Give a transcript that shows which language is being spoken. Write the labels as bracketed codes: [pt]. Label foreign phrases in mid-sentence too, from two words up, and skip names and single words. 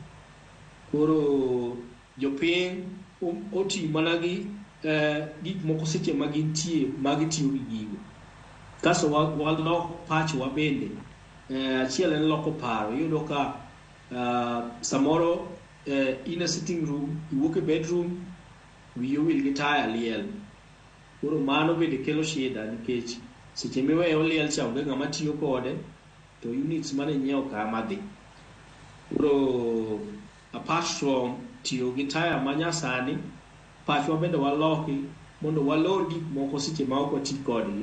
[luo] Koro jopiny oti mana gi gik moko seche ma gintie ma gitiyo gi gigo. Kaso walok pachwa bende. Achiel en loko paro. Iyudo ka samoro [en] in a sitting room, [luo] iwuok e bedroom, wiyi owil gi taya liel. Koro mano bende kelo shida, nikech seche miweye oliel cha onge ng'ama tiyo kode, to units mane nyiewo kama dhi. Koro [en] apart from [luo] tiyo gi taya manyasani, pachwa bende waloki mondo walor gik moko seche ma ok wati kodgi.